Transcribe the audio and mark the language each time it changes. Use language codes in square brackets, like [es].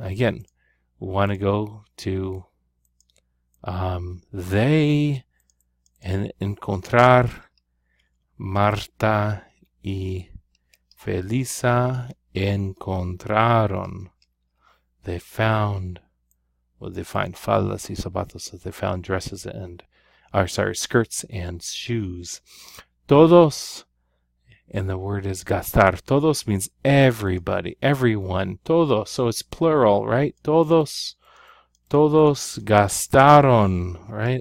[en] Again, we want to go to they and encontrar. [es] Marta y Felisa encontraron. [en] They found, they find [es] faldas y zapatos. [en] So they found dresses skirts and shoes. Todos, and the word is gastar. Todos means everybody, everyone. Todos, so it's plural, right? [es] Todos gastaron, [en] right?